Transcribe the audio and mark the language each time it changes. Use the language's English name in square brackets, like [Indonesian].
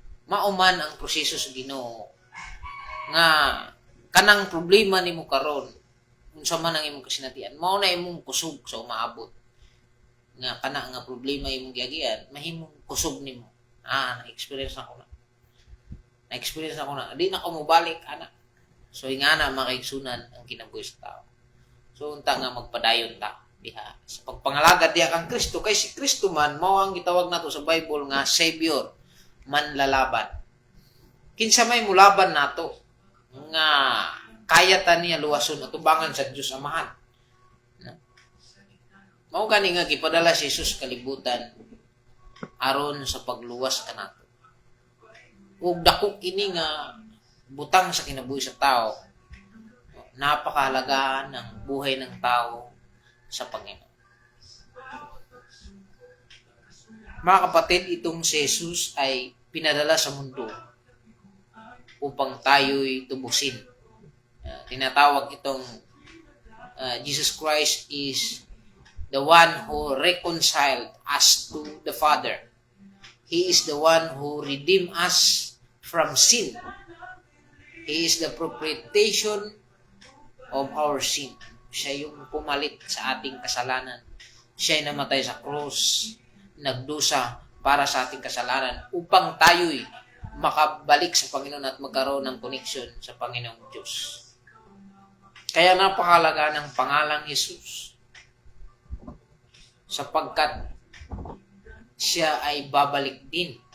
[Cebuano] Mauman ang proseso sa Ginoo nga kanang problema nimo karon unsa man ang imong kasinatian mao na imong kusog sa umaabot nga kana nga problema imong giagian mahimong kusog nimo na-experience na ko na di na ko mobalik ana. So ingana makaigsunan ang kinabuhi sa tao. So unta nga magpadayon ta diha sa pagpangalagad diha kang Kristo kay si Kristo man mao ang gitawag nato sa Bible nga Savior manlalaban. Kinsa may mulaban nato nga kaya ta niya luwason at tubangan sa Dios Amahan. Mao gani nga gipadala si Jesus kalibutan aron sa pagluwas kanato. Ug dako kini nga butang sa kinabuhi sa tao. [Filipino] Napakahalaga ng buhay ng tao sa Panginoon. Mga kapatid, itong si Jesus ay pinadala sa mundo upang tayo'y tubusin. Tinatawag itong [English] Jesus Christ is the one who reconciled us to the Father. He is the one who redeemed us from sin. He is the propitiation of our sin. [Filipino] Siya yung pumalit sa ating kasalanan. Siya ay namatay sa krus, nagdusa para sa ating kasalanan upang tayo'y makabalik sa Panginoon at magkaroon ng [English] connection [Filipino] sa Panginoong Diyos. Kaya napakahalaga ng pangalang Jesus sapagkat siya ay babalik din.